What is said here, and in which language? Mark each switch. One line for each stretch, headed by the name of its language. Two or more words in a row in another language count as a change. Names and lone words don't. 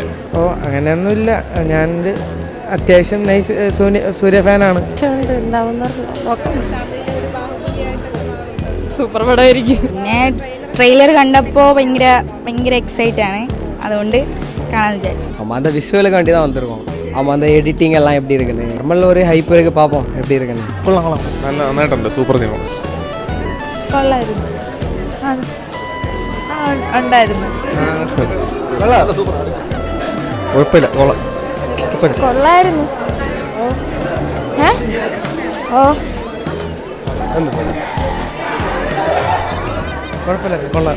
Malayalam: അങ്ങനെയൊന്നുമില്ല. ഞാൻ അത്യാവശ്യം നൈസ് സൂര്യ ഫാനാണ്. സൂപ്പർ പടമായിരിക്കും. പിന്നെ ട്രെയിലർ കണ്ടപ്പോൾ ഭയങ്കര എക്സൈറ്റ് ആണ്. അതുകൊണ്ട് കാണാമെന്ന് വിചാരിച്ചു.
Tamil: அந்த விஷுவலுக்கு வேண்டி தான் வந்திருக்கோம். ஆமாம், அந்த எடிட்டிங் எல்லாம் எப்படி இருக்குன்னு நம்மள ஒரு ஹைப் இருக்கு, பார்ப்போம் எப்படி இருக்குன்னு.
Malayalam: കൊള്ളാം. നന്നായിട്ടുണ്ട്, സൂപ്പർ സിനിമ. കൊള്ളായിരുന്നു. ഉണ്ടായിരുന്നു. കുഴപ്പമില്ല, കൊള്ളാം. കൊള്ളായിരുന്നു. കുഴപ്പമില്ല, കൊള്ളാം.